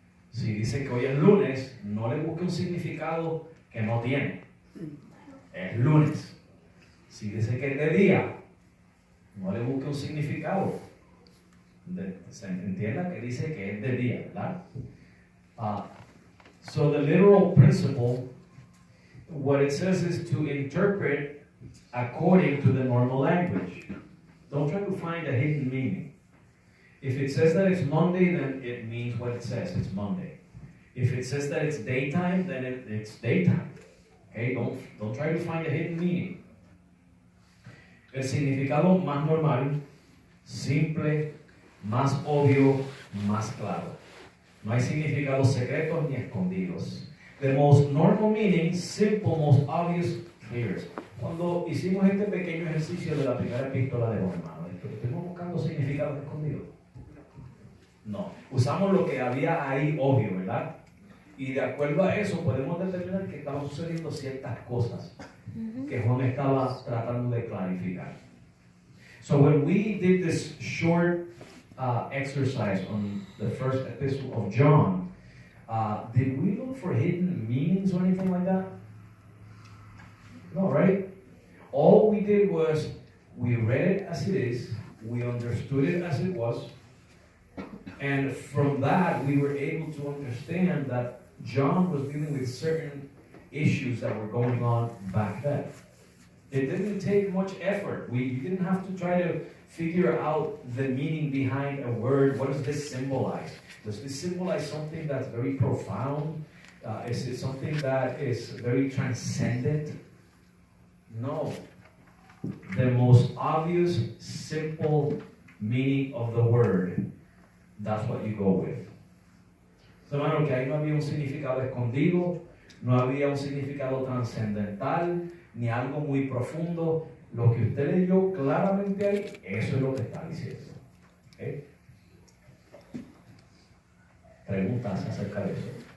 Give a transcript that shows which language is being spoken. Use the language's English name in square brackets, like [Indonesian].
[Spanish] Si dice que hoy es lunes, no le busque un significado que no tiene. Es lunes. Si dice que es de día, no le busque un significado. Se entienda que dice que es de día, ¿verdad? [English] So the literal principle, what it says is to interpret according to the normal language. Don't try to find a hidden meaning. If it says that it's Monday, then it means what it says, it's Monday. If it says that it's daytime, then it's daytime. Okay, don't try to find a hidden meaning. [Spanish] El significado más normal, simple, más obvio, más claro. No hay significados secretos ni escondidos. [English] The most normal meaning, simple, most obvious, clear. [Spanish] Cuando hicimos este pequeño ejercicio de la primera epístola de los hermanos, ¿estuvimos buscando significados escondidos? No. Usamos lo que había ahí obvio, ¿verdad? Y de acuerdo a eso podemos determinar que estaban sucediendo ciertas cosas que Juan estaba tratando de clarificar. [English] So when we did this short exercise on the first epistle of John, did we look for hidden meanings or anything like that? No, right? All we did was we read it as it is, we understood it as it was, and from that we were able to understand that John was dealing with certain issues that were going on back then. It didn't take much effort. You didn't have to try to figure out the meaning behind a word. What does this symbolize? Does this symbolize something that's very profound? Is it something that is very transcendent? No. The most obvious, simple meaning of the word, that's what you go with. [Spanish] Hermano, que ahí no había un significado escondido, no había un significado trascendental, ni algo muy profundo. Lo que usted leyó claramente ahí, eso es lo que está diciendo. ¿Okay? Preguntas acerca de eso.